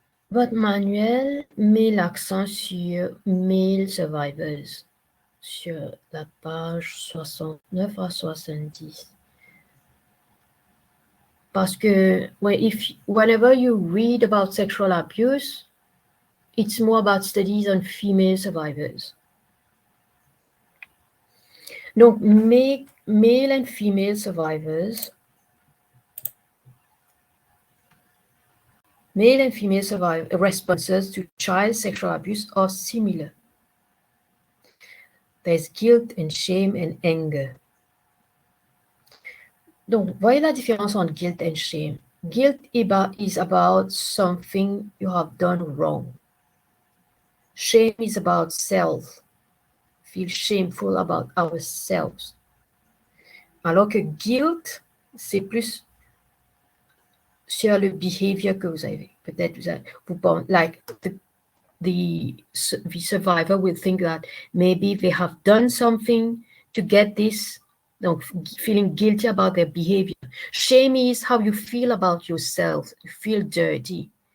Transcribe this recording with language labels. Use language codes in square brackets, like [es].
[fr] Votre manuel met l'accent sur [en] male survivors, [fr] sur la page 69 à 70. Parce que [en] whenever you read about sexual abuse, it's more about studies on female survivors. Donc, male and female survivors, male and female responses to child sexual abuse are similar. There's guilt and shame and anger. [fr] Donc, voyez la différence entre [en] guilt and shame. Guilt is about something you have done wrong. Shame is about self. Feel shameful about ourselves. [fr] Alors que guilt, c'est plus sur le behavior que vous avez. Peut-être vous pensez, [en] like the survivor will think that maybe they have done something to get this, feeling guilty about their behavior. Shame is how you feel about yourself. You feel dirty.